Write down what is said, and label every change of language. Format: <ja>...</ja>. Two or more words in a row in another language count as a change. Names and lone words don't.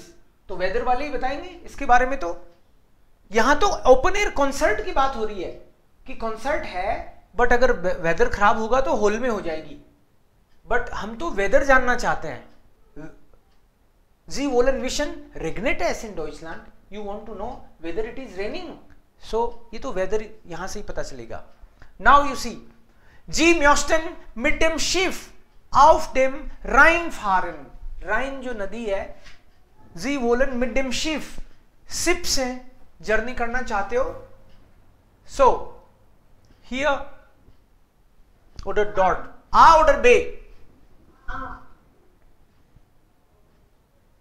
<hi>तो वेदर वाले ही बताएंगे इसके बारे में। तो यहां तो</hi> <en>open air concert</en> <hi>की बात हो रही है कि कॉन्सर्ट है, बट अगर वेदर खराब होगा तो हॉल में हो जाएगी, बट हम तो वेदर जानना चाहते हैं।</hi> <de>Sie wollen wissen, regnet es in Deutschland?</de> <en>You want to know whether it is raining?</en> <hi>So ये तो वेदर यहां से ही पता चलेगा।</hi> <en>Now you see,</en> <de>Sie möchten mit dem Schiff auf dem Rhein fahren.</de> <hi>Rhein जो नदी है,</hi> <de>Sie wollen mit dem Schiff,</de> <hi>शिप से जर्नी करना चाहते हो।</hi> <en>So here</en> <de>oder dort, A oder B?</de>